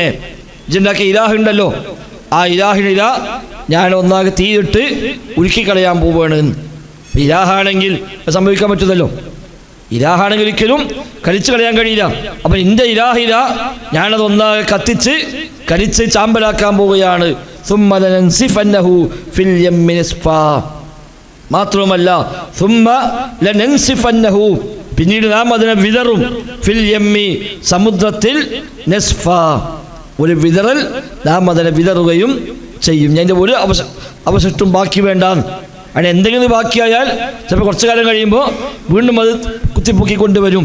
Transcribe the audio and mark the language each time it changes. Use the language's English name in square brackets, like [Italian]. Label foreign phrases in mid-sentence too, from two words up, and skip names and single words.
[Malayalam] ജിണ്ടാക്കിയ ഇലാഹുണ്ടല്ലോ, ആ ഇലാഹിനില ഞാൻ ഒന്നാകെ തീയിട്ട് ഉരുക്കിക്കളയാൻ പോവുകയാണ്. ഇലാഹാണെങ്കിൽ സംഭവിക്കാൻ പറ്റുന്നല്ലോ, ഇലാഹാണെങ്കിൽ ഒരിക്കലും കരിച്ചു കളയാൻ കഴിയില്ല. അപ്പം എൻ്റെ ഇലാഹില ഞാനത് ഒന്നാകെ കത്തിച്ച് കരിച്ച് ചാമ്പലാക്കാൻ പോവുകയാണ്. [Arabic] ثم لننسفنه في اليم نسفا, മാത്രവുമല്ല ثم لننسفنه, [Malayalam] പിന്നീട് നാം അതിനെ വിതറും. [Arabic] في اليم, [Malayalam] സമുദ്രത്തിൽ, നസ്ഫ, ഒരു വിതറൽ, നാം അതിനെ വിതറുകയും ചെയ്യും. ഞാൻ ഒരു അവശിഷ്ടം ബാക്കി വേണ്ട. അങ്ങനെ എന്തെങ്കിലും ബാക്കിയായാൽ ചിലപ്പോൾ കുറച്ചു കാലം കഴിയുമ്പോൾ വീണ്ടും അത് കുത്തിപ്പൊക്കി കൊണ്ടുവരും.